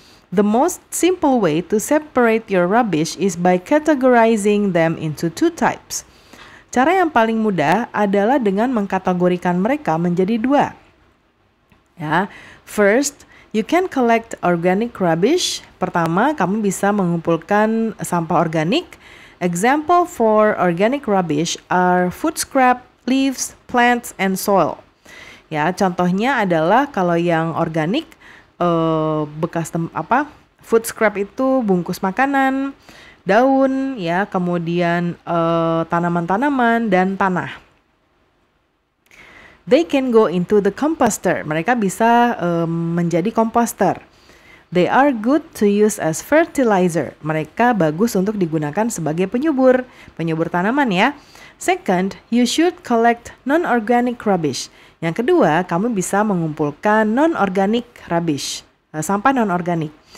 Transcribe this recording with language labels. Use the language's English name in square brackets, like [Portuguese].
[English] The most simple way to separate your rubbish is by categorizing them into two types. [Indonesian] Cara yang paling mudah adalah dengan mengkategorikan mereka menjadi dua. [English] Ya, first, you can collect organic rubbish. [Indonesian] Pertama, kamu bisa mengumpulkan sampah organik. [English] Example for organic rubbish are food scrap, leaves, plants, and soil. [Indonesian] Ya, contohnya adalah kalau yang organik bekas [English] food scrap [Indonesian] itu bungkus makanan, daun, ya, kemudian tanaman-tanaman dan tanah. [English] They can go into the composter. [Indonesian] Mereka bisa menjadi komposter. [English] They are good to use as fertilizer. [Indonesian] Mereka bagus untuk digunakan sebagai penyubur tanaman ya. [English] Second, you should collect non-organic rubbish. [Indonesian] Yang kedua, kamu bisa mengumpulkan [English] non-organic rubbish, [Indonesian] sampah non-organik.